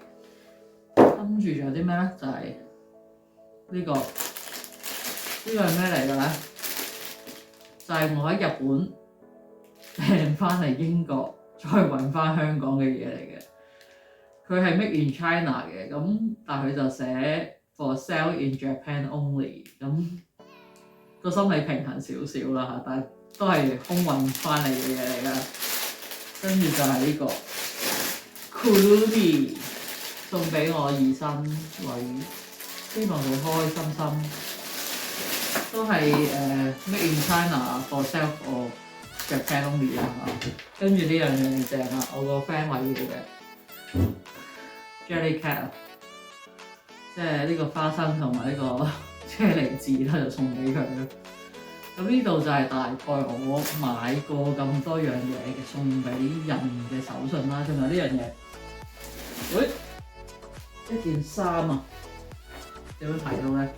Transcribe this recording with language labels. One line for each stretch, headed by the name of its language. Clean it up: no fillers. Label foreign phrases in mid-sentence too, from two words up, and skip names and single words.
Cantonese: 跟住仲有啲咩咧？就係呢個係咩嚟㗎咧？就係我喺日本訂翻嚟英國，再揾翻香港嘅嘢嚟嘅。佢係
English: Made in China
Cantonese: 嘅，咁但係佢就寫
English: For sale in Japan only，
Cantonese: 咁個心理平衡少少啦嚇，但係都係空運翻嚟嘅嘢嚟㗎。跟住就係呢個 Kulubi 送俾我姨甥女，希望佢開開心心。都係
English: Made in China for sale for Japan only
Cantonese: 啦嚇。跟住呢樣嘢正啦，我個 friend 話要嘅 Jellycat 啊，即係呢個花生同埋呢個車厘子啦，就送俾佢啦。咁呢度就係大概我買過咁多樣嘢嘅送俾人嘅手信啦。仲有呢樣嘢，一件衫啊，有冇睇到咧？